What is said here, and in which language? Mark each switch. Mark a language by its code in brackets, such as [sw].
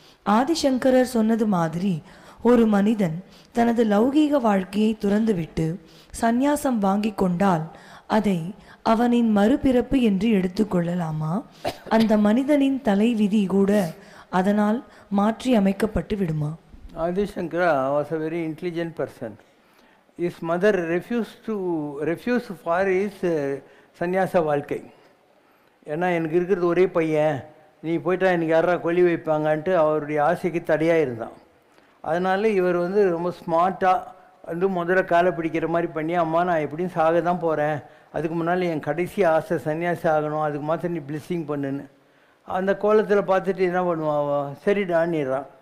[ta] ஆதிசங்கரர் சொன்னது மாதிரி ஒரு மனிதன் தனது லௌகீக வாழ்க்கையை துறந்துவிட்டு சந்நியாசம் வாங்கி கொண்டால் அதை அவனின் மறுபிறப்பு என்று எடுத்துக்கொள்ளலாமா? அந்த மனிதனின் தலைவிதி கூட அதனால் மாற்றி அமைக்கப்பட்டு விடுமா? [en] Adishankara was a very intelligent person. His mother refused for his sannyasa [ta] வாழ்க்கை. ஏன்னா எனக்கு இருக்கிறது ஒரே பையன், நீ போயிட்டா எனக்கு யாரா கொல்லி வைப்பாங்கன்ட்டு அவருடைய ஆசைக்கு தடையாக இருந்தான். அதனால இவர் ரொம்ப ஸ்மார்ட்டாக முதல்ல காலை பிடிக்கிற மாதிரி பண்ணி, அம்மா நான் எப்படியும் சாக தான் போகிறேன், அதுக்கு முன்னால் என் கடைசி ஆசை சன்னியாசி ஆகணும், அதுக்கு மாத்திரம் நீ பிளெஸ்ஸிங் பண்ணுன்னு அந்த கோலத்தில் பார்த்துட்டு என்ன பண்ணுவாவோ, சரிடான்னுறான்.